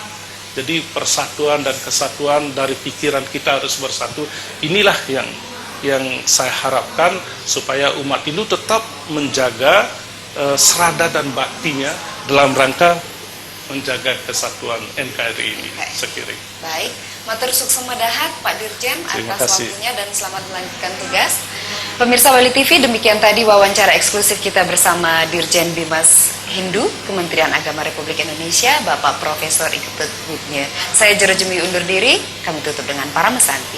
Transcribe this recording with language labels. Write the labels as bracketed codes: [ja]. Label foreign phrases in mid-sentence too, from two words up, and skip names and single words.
[id] Jadi persatuan dan kesatuan dari pikiran kita harus bersatu. Inilah yang saya harapkan supaya umat Hindu tetap menjaga serada dan baktinya dalam rangka menjaga kesatuan NKRI ini. Sekiranya. Baik, [ban] matur suksema dahat [id] Pak Dirjen atas waktunya dan selamat melanjutkan tugas. Pemirsa Bali TV, demikian tadi wawancara eksklusif kita bersama Dirjen Bimas Hindu Kementerian Agama Republik Indonesia, Bapak Profesor Iketut Witnya. Saya Jurojemi undur diri, kami tutup dengan para mesanti.